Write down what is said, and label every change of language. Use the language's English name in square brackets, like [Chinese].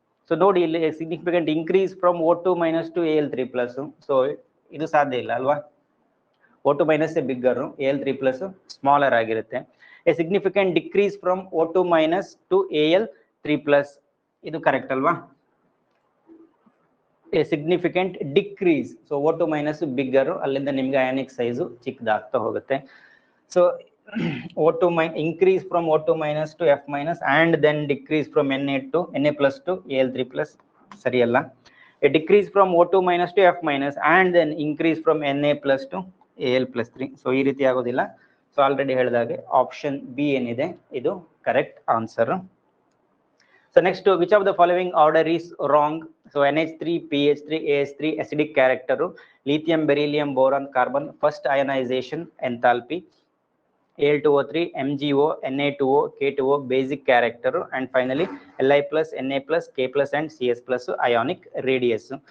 [English] so [Kannada] ನೋಡಿ ಇಲ್ಲಿ [English] Significant increase from O2 minus to Al3 plus. So [Kannada] ಇದು ಸಾಧ್ಯ ಇಲ್ಲ ಅಲ್ವಾ, [English] O2 minus bigger, Al3 plus smaller [Kannada] ಆಗಿರುತ್ತೆ. [English] A significant decrease from O2 minus to Al3 plus, [Kannada] ಇದು correct ಅಲ್ವಾ? [English] A significant decrease, so O2 minus bigger, [Kannada] ಅಲ್ಲಿಂದ ನಿಮ್ಗೆ [English] ionic size [Kannada] ಚಿಕ್ಕದಾಗ್ತಾ ಹೋಗುತ್ತೆ. [English] so O2 increase from O2 minus to F minus and then decrease from Na plus to Al3 plus, [Kannada] ಸರಿಯಲ್ಲ. [English] A decrease from O2 minus to F minus and then increase from Na plus to Al plus 3. [Kannada] So ಈ ರೀತಿ ಆಗೋದಿಲ್ಲ. [English] so already [Kannada] ಹೇಳಿದಾಗೆ [English] option B [Kannada] ಏನಿದೆ ಇದು [English] Correct answer. So next, which of the following order is wrong? So NH3, PH3, AS3 acidic character, lithium, beryllium, boron, carbon first ionisation enthalpy, Al2O3, MgO, Na2O, K2O basic character, and finally Li plus, Na plus, K plus and CS plus ionic radius.